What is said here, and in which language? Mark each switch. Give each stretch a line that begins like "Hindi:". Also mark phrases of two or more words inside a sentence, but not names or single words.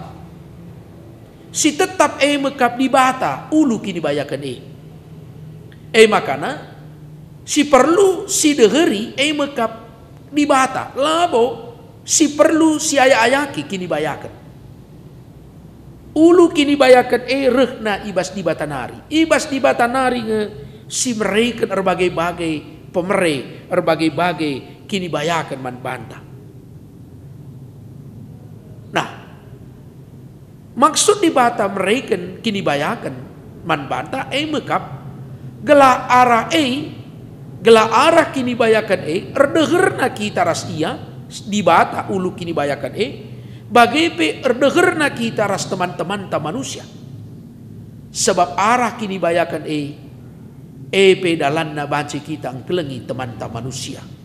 Batak Karo: Si tetap mekap di bata, ulu kini bayakan makana si perlu si deheri mekap di bata, labo si perlu si ayaki kini bayakan. Ulu kini bayakan rehna ibas di batanari. Ibas di batanari si mereka berbagai-bagai pemere, berbagai-bagai kini bayakan man banta. Nah, maksud di bata mereka kini bayakan man banta mekap gela arah kini bayakan erdeherna kita ras iya di bata ulu kini bayakan bagai erdeherna kita ras teman-teman ta manusia. Sebab arah kini bayakan pedalanna banci kita angkelengi teman ta manusia.